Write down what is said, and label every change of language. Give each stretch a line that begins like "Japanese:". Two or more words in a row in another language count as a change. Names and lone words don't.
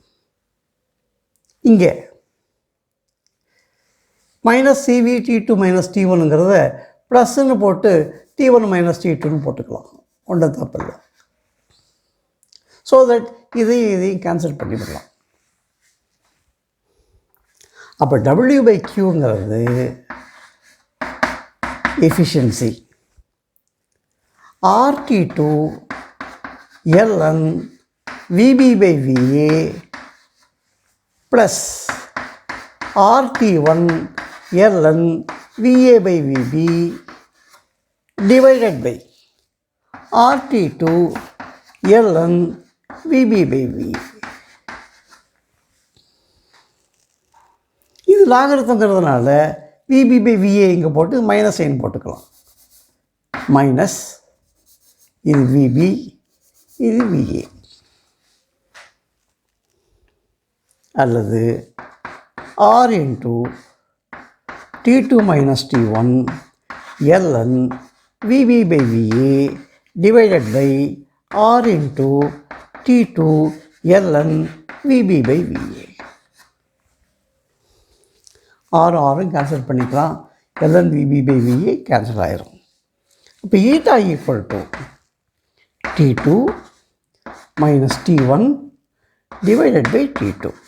Tamil: இங்கே
English: minus CV
Tamil: T2 மைனஸ் T1ங்கிறத ப்ளஸ்ன்னு போட்டு T1 மைனஸ் T2ன்னு போட்டுக்கலாம், ஒன்றும் தப்பில்லை.
English: so that
Tamil: இதையும் கேன்சல் பண்ணிவிடலாம். அப்போ W/Qங்கிறது எஃபிஷியன்சி,
English: RT2 ln VB/VA plus RT1 ln VA/VB divided by RT2 ln VB/VA.
Tamil: இது லாகரிதம்ங்கிறதுனால VB/VA இங்கே போட்டு மைனஸ் சைன் போட்டுக்கலாம். மைனஸ் இது VB, இது VA.
English: அல்லது R into T2 minus T1 ln VB/VA divided by R into T2 ln VB/VA.
Tamil: ஆரும் கேன்சல் பண்ணிக்கலாம், ln VB/VA கேன்சல் ஆயிரும்.
English: இப்போ eta equal to T2 minus T1 divided by T2.